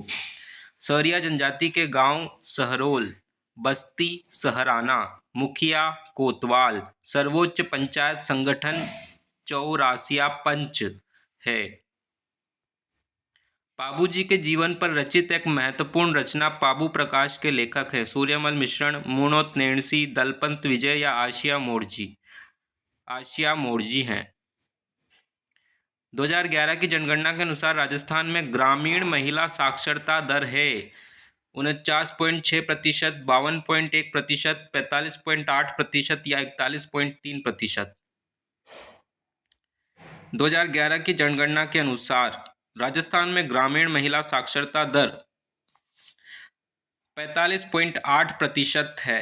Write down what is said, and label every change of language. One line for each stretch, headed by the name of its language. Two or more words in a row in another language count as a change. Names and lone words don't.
Hindi: सहरिया जनजाति के गांव सहरोल, बस्ती सहराना, मुखिया कोतवाल, सर्वोच्च पंचायत संगठन चौरासिया पंच है। पाबूजी के जीवन पर रचित एक महत्वपूर्ण रचना पाबू प्रकाश के लेखक हैं? सूर्यमल मिश्रण, मूणोत नेणसी, दलपंत विजय या आशिया मोर्जी? आशिया मोर्जी हैं। 2011 की जनगणना के अनुसार राजस्थान में ग्रामीण महिला साक्षरता दर है 49.6%, 52.1%, 45.8% या 41.3%। 2011 की जनगणना के अनुसार राजस्थान में ग्रामीण महिला साक्षरता दर 45.8% है।